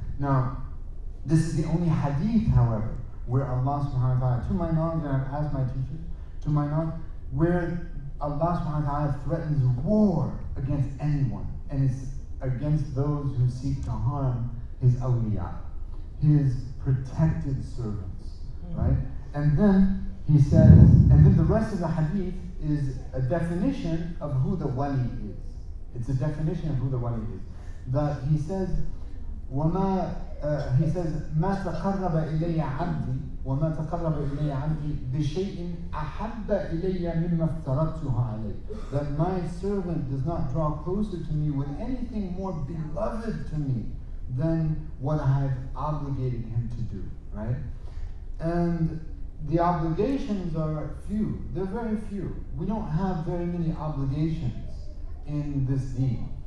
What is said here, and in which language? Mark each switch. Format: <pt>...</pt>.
<en>Now, this is the only hadith, however, where Allah subhanahu wa ta'ala, to my knowledge, and I've asked my teachers, to my knowledge, where Allah subhanahu wa ta'ala threatens war against anyone, and it's against those who seek to harm his awliya, his protected servants, right? And then he says, and then the rest of the hadith is a definition of who the wali is. It's a definition of who the wali is. That he says, he says,</en> <ar>ما تقرب إلي عبدي وما تقرب إلي عبدي بشيء أحب إلي مما افترضته عليه.</ar> <en>That my servant does not draw closer to me with anything more beloved to me than what I have obligated him to do, right? And the obligations are few. They're very few. We don't have very many obligations in this deen.</en>